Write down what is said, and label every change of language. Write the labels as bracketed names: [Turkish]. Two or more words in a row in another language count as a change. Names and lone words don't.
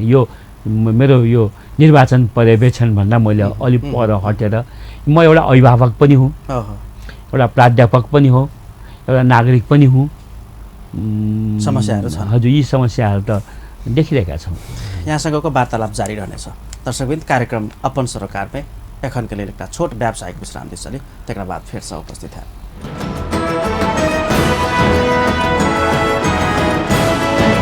[Nepali] यो मेरो यो निर्वाचन पर्यवेक्षण भन्दा मैले अलि पर हटेर, म एउटा अभिभावक पनि हुँ, एउटा प्राध्यापक पनि हो, एउटा नागरिक पनि हुँ। समस्याहरू छन्। हजुर, यी समस्याहरू त देखिरहेका छौँ। यहाँसँगको वार्तालाप जारी रहनेछ। [Maithili] दर्शकवृन्द, कार्यक्रम अपन सरोकार में एखन के लिए एक छोट व्यावसायिक विश्राम दिसली, तकर बाद फिर से उपस्थित है।